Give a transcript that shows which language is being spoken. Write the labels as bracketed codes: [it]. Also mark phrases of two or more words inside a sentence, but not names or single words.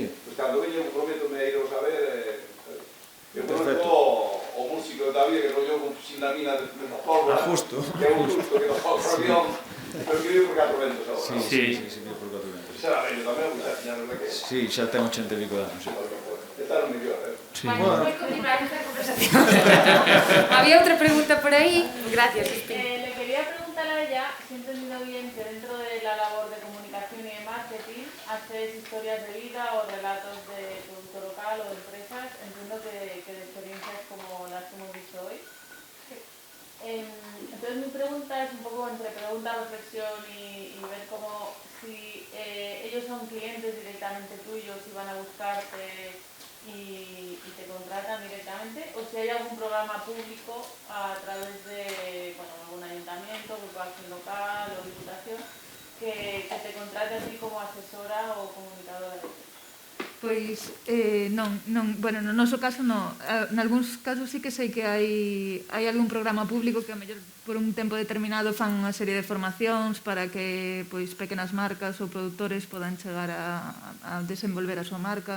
[gl] Pois cando veño, prometo-me a iros a ver, eu conozco o músico de David que rollou con Fusilamina de la pólvora, que é un justo que nos pólvora avión, pero que vive por 4 ventos agora. Sí, vive por 4 ventos. Xa era vello tamén, xa tiña verdad que... Sí, xa ten 80 e pico de anos. Está no mellor, Había outra pregunta por aí. Gracias. [es] Le quería preguntar a ella si he entendido bien que dentro de la labor de comunicación y de marketing haces historias de vida o relatos de producto local o de empresas, entiendo que de experiencias como las que hemos visto hoy. Entonces mi pregunta es un poco entre pregunta, reflexión y ver cómo si ellos son clientes directamente tuyos y van a buscarte y te contratan directamente, o si hay algún programa público a través de algún ayuntamiento, grupo de acción local o diputación que te contrate a ti como asesora o comunicadora de eso. [gl] Pois non, bueno, no noso caso non. Nalgúns casos sí que sei que hai algún programa público que a mellor por un tempo determinado fan unha serie de formacións para que pois pequenas marcas ou produtores podan chegar a desenvolver a súa marca.